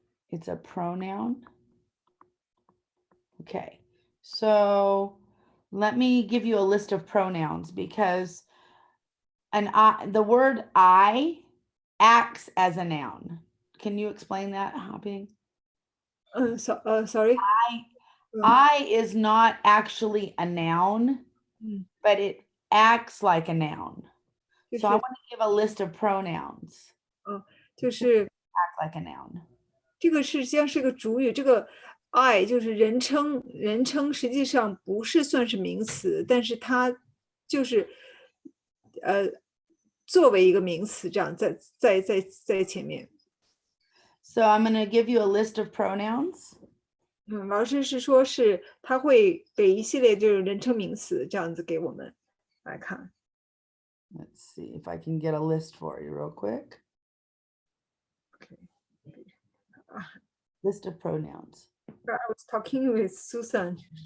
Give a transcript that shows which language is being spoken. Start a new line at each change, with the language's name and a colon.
English: It's a pronoun. Okay, so let me give you a list of pronouns because the word I acts as a noun. Can you explain that, Hopping? Sorry. I is not actually a noun, but it acts like a noun. So I want to give a list of pronouns.
Chinese: 就是
English: Act like a noun.
Chinese: 这个实际上是个主语，这个 I 就是人称，人称实际上不是算是名词，但是它就是作为一个名词这样在前面。
English: So I'm going to give you a list of pronouns.
Chinese: 老师是说是他会给一系列就是人称名词这样子给我们来看。
English: Let's see if I can get a list for you real quick. List of pronouns. I was talking with Susan.